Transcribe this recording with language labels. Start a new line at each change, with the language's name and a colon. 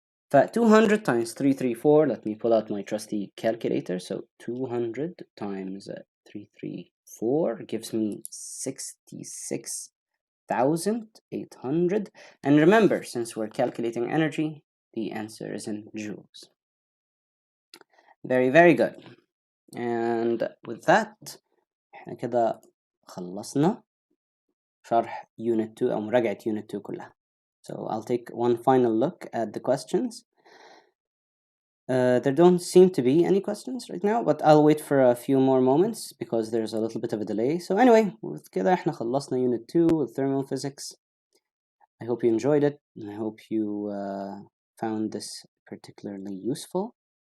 English: 200 times 334, let me pull out my trusty calculator. So 200 times 334 gives me 66,800. And remember, since we're calculating energy, the answer is in joules. Very, very good. And with that,
Arabic: احنا كده خلصنا شرح Unit 2 أو مراجعة Unit 2 كلها.
English: So I'll take one final look at the questions. There don't seem to be any questions right now, but I'll wait for a few more moments because there's a little bit of a delay. So anyway, with
Arabic: كده احنا خلصنا
English: Unit 2 with thermal physics. I hope you enjoyed it, and I hope you found this particularly useful.